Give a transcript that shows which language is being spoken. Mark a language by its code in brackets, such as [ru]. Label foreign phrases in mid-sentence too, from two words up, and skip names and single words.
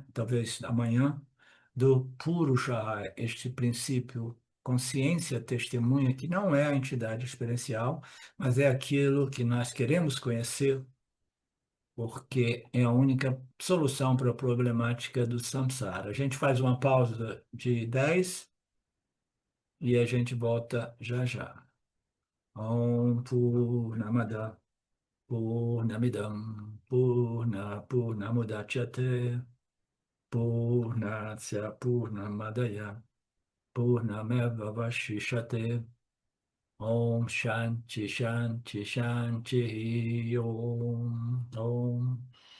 [pt] Talvez amanhã, do Purusha, este princípio consciência testemunha, que não é a entidade experiencial, mas é aquilo que nós queremos conhecer, porque é a única solução para a problemática do samsara. A gente faz uma pausa de 10 e a gente volta já já. [sa] Om Purnamada Purnamidam Purnamudachyate Purnasya Purnamadaya Purnameva Vashishate Om Shanti Shanti Shanti Om Om